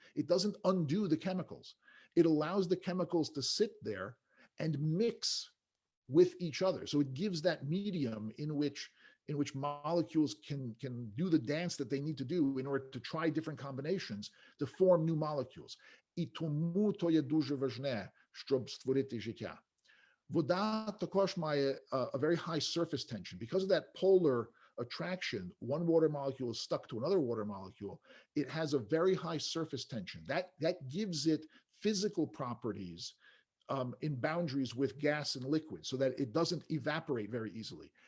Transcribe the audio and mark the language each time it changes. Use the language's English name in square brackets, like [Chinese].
[English] It doesn't undo the chemicals. It allows the chemicals to sit there and mix with each other. So it gives that medium in which molecules can do the dance that they need to do in order to try different combinations to form new molecules. [Ukrainian] І тому то є дуже важне, щоб створити життя. Вода також має [English] a very high surface tension. Because of that polar attraction, one water molecule is stuck to another water molecule. It has a very high surface tension. That gives it physical properties in boundaries with gas and liquid so that it doesn't evaporate very easily.